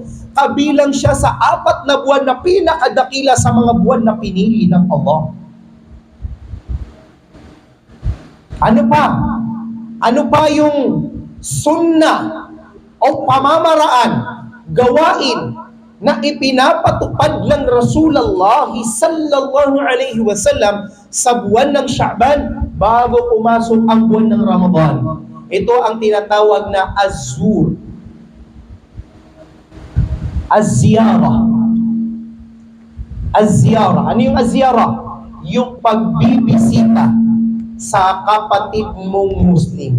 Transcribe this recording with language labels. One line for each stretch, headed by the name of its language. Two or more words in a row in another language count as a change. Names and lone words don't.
Filipino: Kabilang siya sa 4 na buwan na pinakadakila sa mga buwan na pinili ng Allah. Ano pa? Ano pa yung sunnah o pamamaraan, gawain na ipinapatupad ng Rasulullah
Arabic: صلى الله عليه وسلم
Filipino: sa buwan ng Sha'ban bago pumasok ang buwan ng Ramadan? Ito ang tinatawag na az-zur, az-ziyarah. Az-ziyarah. Ano yung az-ziyarah? Yung pagbibisita sa kapatid mong Muslim.